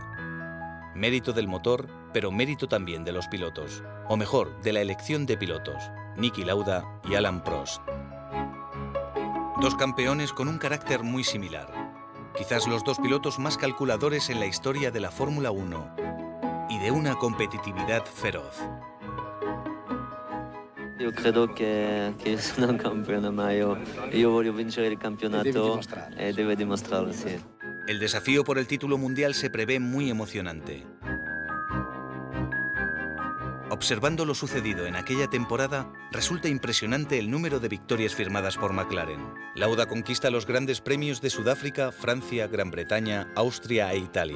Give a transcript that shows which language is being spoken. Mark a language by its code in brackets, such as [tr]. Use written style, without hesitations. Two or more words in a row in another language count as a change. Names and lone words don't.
[es] Mérito del motor, pero mérito también de los pilotos. O mejor, de la elección de pilotos, Niki Lauda y Alain Prost. Dos campeones con un carácter muy similar. Quizás los dos pilotos más calculadores en la historia de la Fórmula 1 y de una competitividad feroz. [it] Io credo che sono un campione, ma io voglio vincere il campionato e deve dimostrarlo, sì. [es] El desafío por el título mundial se prevé muy emocionante. Observando lo sucedido en aquella temporada, resulta impresionante el número de victorias firmadas por McLaren. Lauda conquista los grandes premios de Sudáfrica, Francia, Gran Bretaña, Austria e Italia.